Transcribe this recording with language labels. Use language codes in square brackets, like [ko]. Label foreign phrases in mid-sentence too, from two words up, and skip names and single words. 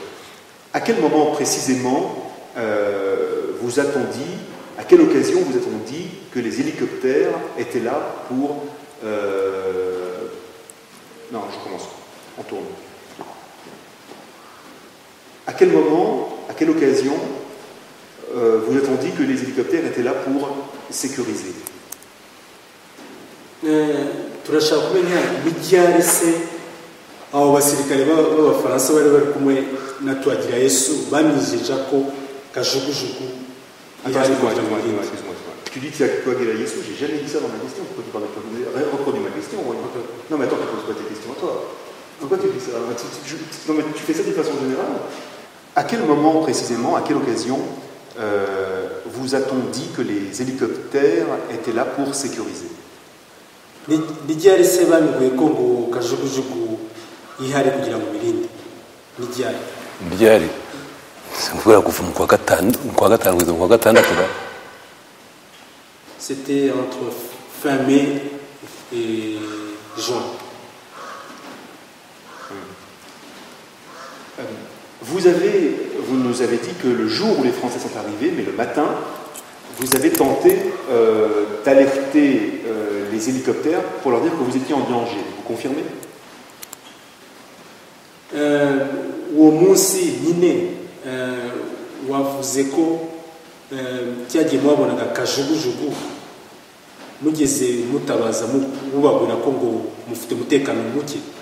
[fr] À quel moment précisément vous a-t-on dit, à quelle occasion vous a-t-on dit que les hélicoptères étaient là pour... Non, je commence. On tourne. À quel moment, à quelle occasion vous a-t-on dit que les hélicoptères étaient là pour sécuriser? [rw] turashaka kumenya n'iryari se abo basirikare b'abafaransa bari kumwe na Twagirayezu bamijeje ko kajugujugu. [fr] Excuse-moi. Tu dis que c'est Twagirayezu, j'ai jamais dit ça dans ma question. Pourquoi tu parles de Twagirayezu? Reproduis ma question. Non mais attends, tu poses pas tes questions à toi. Pourquoi tu dis ça? Non mais tu fais ça de façon générale. À quel moment précisément, à quelle occasion vous a-t-on dit que les hélicoptères étaient là pour sécuriser? [rw] N'iryari se bamubwiye ko ngo kajugujugu ihari kugira ngo birinde? N'iryari kubera kuva mu kwa gatanu kugeza mu kwa gatandatu. [fr] C'était entre fin mai et juin. Vous nous avez dit que le jour où les Français sont arrivés, mais le matin, vous avez tenté d'alerter les hélicoptères pour leur dire que vous étiez en danger. Vous confirmez? [rw] uwo munsi nyine wavuze ko cyagiye mwabonaga kajugujugu mugeze mutabaza mubabwira ko ngo mufite umutekano muke.